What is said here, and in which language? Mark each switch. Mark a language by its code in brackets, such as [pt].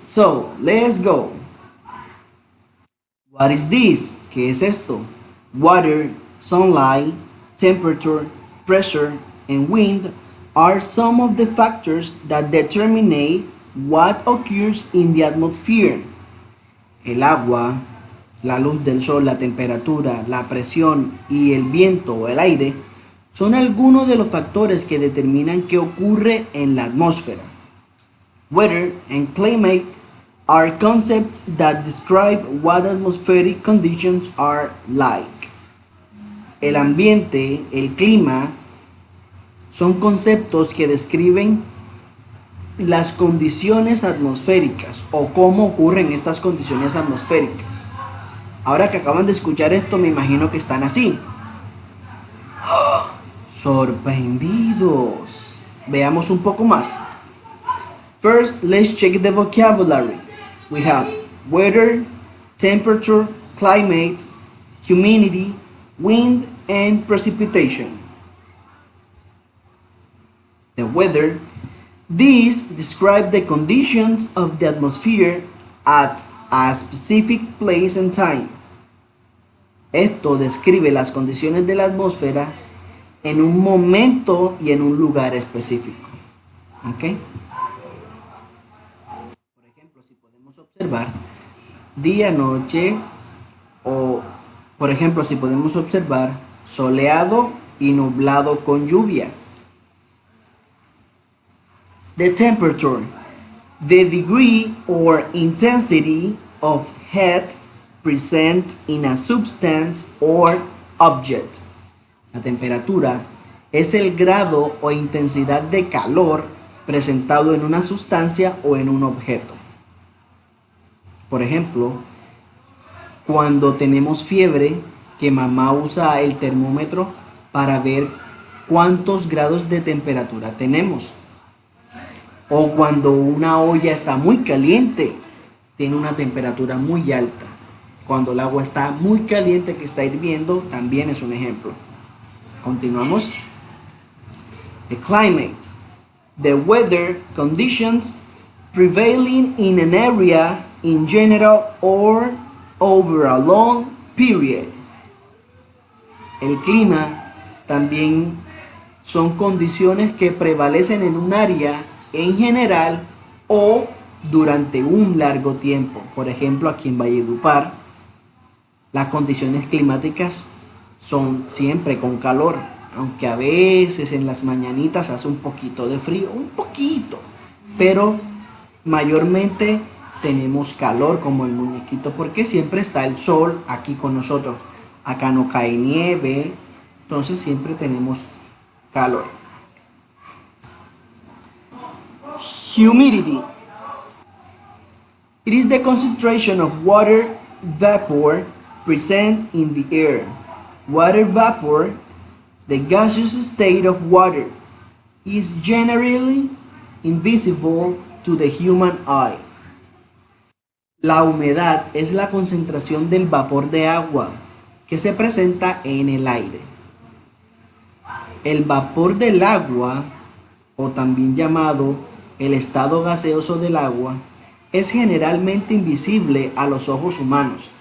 [en] So, let's go! What is this? [es] ¿Qué es esto? [en] Water, sunlight, temperature, pressure, and wind are some of the factors that determine what occurs in the atmosphere. [es] El agua, la luz del sol, la temperatura, la presión y el viento o el aire son algunos de los factores que determinan qué ocurre en la atmósfera. [en] Weather and climate are concepts that describe what atmospheric conditions are like. [es] El ambiente, el clima, son conceptos que describen las condiciones atmosféricas o cómo ocurren estas condiciones atmosféricas. Ahora que acaban de escuchar esto, me imagino que están así. Sorprendidos. Veamos un poco más. [en] First, let's check the vocabulary. We have weather, temperature, climate, humidity, wind, and precipitation. The weather. These describe the conditions of the atmosphere at a specific place and time. [es] Esto describe las condiciones de la atmósfera en un momento y en un lugar específico. ¿Ok? Por ejemplo, si podemos observar día, noche, o por ejemplo, si podemos observar soleado y nublado con lluvia. [en] The temperature, the degree or intensity of heat present in a substance or object. [es] La temperatura es el grado o intensidad de calor presentado en una sustancia o en un objeto. Por ejemplo, cuando tenemos fiebre, que mamá usa el termómetro para ver cuántos grados de temperatura tenemos. O cuando una olla está muy caliente, tiene una temperatura muy alta. Cuando el agua está muy caliente, que está hirviendo, también es un ejemplo. Continuamos. [en] The climate. The weather conditions prevailing in an area in general or over a long period. [es] El clima también son condiciones que prevalecen en un área en general o durante un largo tiempo. Por ejemplo, aquí en Valledupar, las condiciones climáticas son siempre con calor, aunque a veces en las mañanitas hace un poquito de frío, un poquito, pero mayormente tenemos calor como el muñequito porque siempre está el sol aquí con nosotros. Acá no cae nieve, entonces siempre tenemos calor. [en] Humidity. It is the concentration of water vapor present in the air. Water vapor, the gaseous state of water, is generally invisible to the human eye. [es] La humedad es la concentración del vapor de agua que se presenta en el aire. El vapor del agua, o también llamado el estado gaseoso del agua, es generalmente invisible a los ojos humanos.